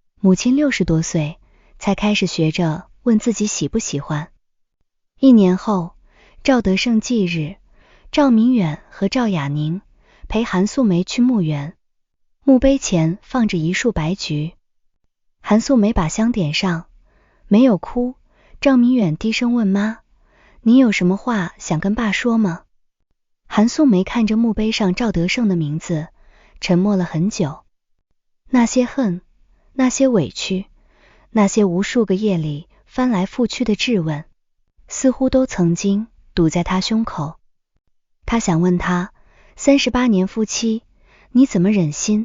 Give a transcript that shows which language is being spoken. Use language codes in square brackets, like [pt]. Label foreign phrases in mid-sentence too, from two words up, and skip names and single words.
[zh] 母親60多歲才開始學着問自己喜不喜歡。1年後，趙德勝忌日，趙明遠和趙雅寧陪韓素梅去墓園，墓碑前放着一束白菊。韓素梅把香點上，沒有哭。趙明遠低聲問媽：“你有什麼話想跟爸說嗎？” 韓素梅看着墓碑上趙德勝的名字，沉默了很久。那些恨，那些委屈，那些無數個夜裡翻來覆去的質問，似乎都曾經堵在他胸口。他想問他，38年夫妻，你怎麼忍心？